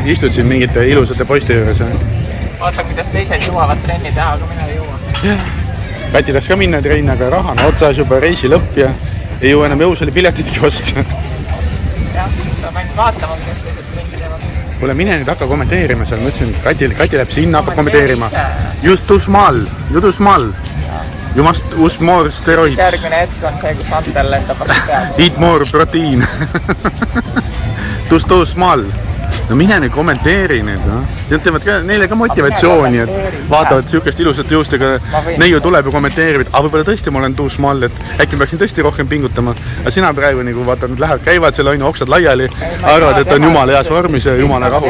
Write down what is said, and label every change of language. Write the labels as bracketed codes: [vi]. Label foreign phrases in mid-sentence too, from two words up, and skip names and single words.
[et] Istud siin mingite ilusate poiste juures? Vaata, kuidas teised jõuavad trenni teha, aga mina ei jõua. Kati tahaks ka minna trenni, aga raha on otsas juba reisi lõpp ja ei jõua enam jõusale piletitki osta. Jah, peab ainult vaatama, kes teised trenni teevad. Kuule, mine nüüd hakka kommenteerima seal. Mõtlesin, Kati läheb sinna, hakkab kommenteerima. [en] Just too small, you too small. You must use more steroids. [et] Järgmine hetk on see, kus Antel lendab vastu peale. [en] Eat more protein. Just too small. [et] No mine nüüd kommenteeri need, no. Nad teevad ka, neile ka motivatsiooni, et vaatavad siukest ilusat juustega, neiu tuleb ja kommenteerivad, aga võib-olla tõesti ma olen [en] too small, [et] et äkki ma peaksin tõesti rohkem pingutama. Aga sina praegu nagu vaatad, nad lähevad, käivad selle ainu oksad laiali, arvad, et on jumala heas vormis ja jumala rahu.